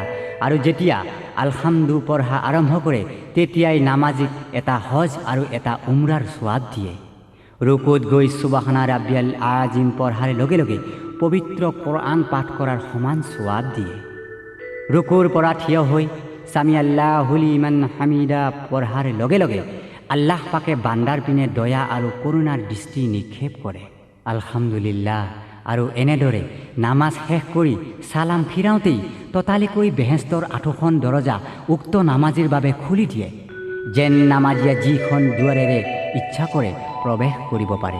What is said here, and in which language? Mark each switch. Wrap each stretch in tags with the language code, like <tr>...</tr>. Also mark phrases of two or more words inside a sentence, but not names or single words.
<as>আৰু যেতিয়া আলহামদু পঢ়া আৰম্ভ কৰে, তেতিয়াই নামাজীক এটা হজ আৰু এটা উমৰাৰ সোৱাদ দিয়ে। ৰুকুত গৈ</as> <ar>سبحان ربي العظيم</ar> <as>পঢ়াৰ লগে লগে পবিত্ৰ কোৰআন পাঠ কৰাৰ সমান সোৱাদ দিয়ে। ৰুকুৰ পৰা থিয় হৈ</as> <ar>سمع الله لمن حمده</ar> <as>পঢ়াৰ লগে লগে আল্লাহ পাকে বান্দাৰ পিনে দয়া আৰু কৰুণাৰ দৃষ্টি নিক্ষেপ কৰে। আলহামদুলিল্লাহ। আৰু এনেদৰে নামাজ শেষ কৰি সালাম ফিৰাওঁতেই ততালিকৈ বেহেস্তৰ 8খন দৰজা উক্ত নামাজীৰ বাবে খুলি দিয়ে, যেন নামাজীয়ে যিখন দুৱাৰেৰে ইচ্ছা কৰে প্ৰৱেশ কৰিব পাৰে।</as>